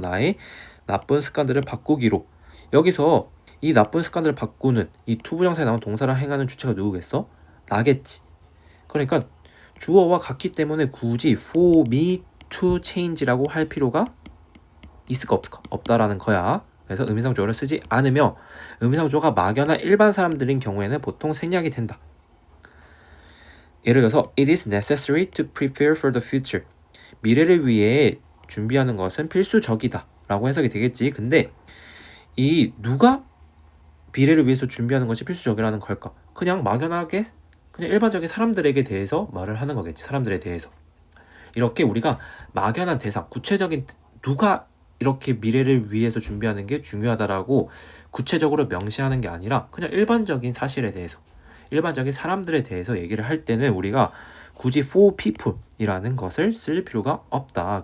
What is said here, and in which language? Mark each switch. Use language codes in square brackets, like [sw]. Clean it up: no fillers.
[ko] 나의 나쁜 습관들을 바꾸기로. 여기서 이 나쁜 습관들을 바꾸는 이 투부정사에 나온 동사를 행하는 주체가 누구겠어? 나겠지. 그러니까 주어와 같기 때문에 굳이 [en] for me to change [ko] 라고 할 필요가 있을까 없을까? 없다라는 거야. 그래서 의미상 주어를 쓰지 않으며 의미상 주어가 막연한 일반 사람들인 경우에는 보통 생략이 된다. 예를 들어서 [en] It is necessary to prepare for the future. [ko] 미래를 위해 준비하는 것은 필수적이다 라고 해석이 되겠지. 근데 이 누가 미래를 위해서 준비하는 것이 필수적이라는 걸까? 그냥 막연하게 그냥 일반적인 사람들에게 대해서 말을 하는 거겠지. 사람들에 대해서. 이렇게 우리가 막연한 대상, 구체적인 누가 이렇게 미래를 위해서 준비하는 게 중요하다라고 구체적으로 명시하는 게 아니라 그냥 일반적인 사실에 대해서, 일반적인 사람들에 대해서 얘기를 할 때는 우리가 굳이 [en] for people [ko] 이라는 것을 쓸 필요가 없다.